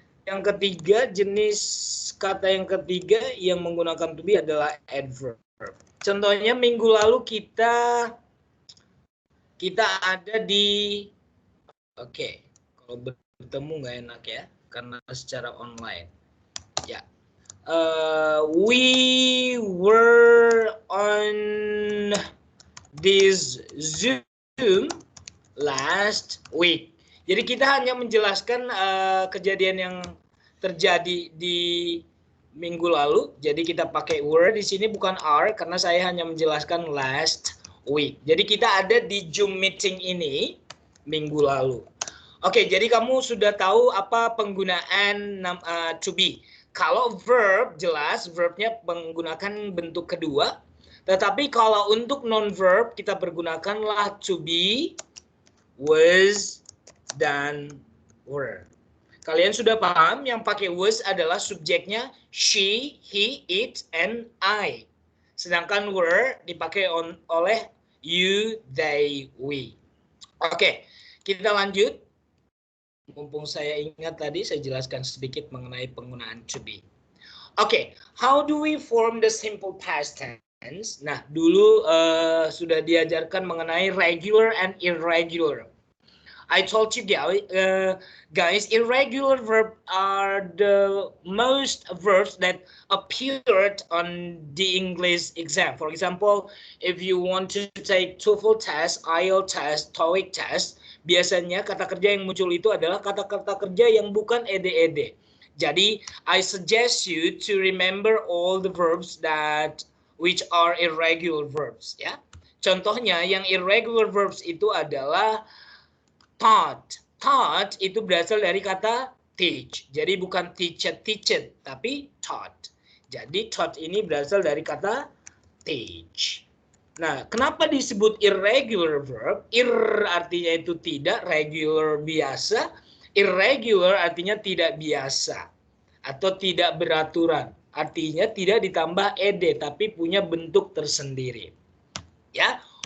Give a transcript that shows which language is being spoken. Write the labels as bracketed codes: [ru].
[id] Yang ketiga, jenis kata yang ketiga yang menggunakan to be adalah adverb. Contohnya minggu lalu kita ada di kalau bertemu nggak enak ya karena secara online. Ya. [en] We were on this Zoom last week. [id] Jadi kita hanya menjelaskan kejadian yang terjadi di minggu lalu. Jadi kita pakai were di sini bukan are karena saya hanya menjelaskan last week. Jadi kita ada di Zoom meeting ini minggu lalu. Oke, jadi kamu sudah tahu apa penggunaan to be. Kalau verb jelas verbnya menggunakan bentuk kedua. Tetapi kalau untuk non-verb kita pergunakanlah to be, was, dan were. Kalian sudah paham yang pakai was adalah subjeknya she, he, it, and I. Sedangkan were dipakai oleh you, they, we. Oke, kita lanjut. Mumpung saya ingat tadi, saya jelaskan sedikit mengenai penggunaan to be. [en] Oke, how do we form the simple past tense? [id] Nah, dulu sudah diajarkan mengenai regular and irregular. [en] I told you guys, irregular verbs are the most verbs that appeared on the English exam. For example, if you want to take TOEFL test, IELTS test, TOEIC test, [id] biasanya kata kerja yang muncul itu adalah kata-kata kerja yang bukan ed-ed. [en] Jadi, I suggest you to remember all the verbs which are irregular verbs. [id] Ya, contohnya yang irregular verbs itu adalah taught. Taught itu berasal dari kata teach. Jadi bukan teached, tapi taught. Jadi taught ini berasal dari kata teach. Nah, kenapa disebut irregular verb? Ir artinya itu tidak, regular biasa. Irregular artinya tidak biasa atau tidak beraturan. Artinya tidak ditambah ed tapi punya bentuk tersendiri. Ya.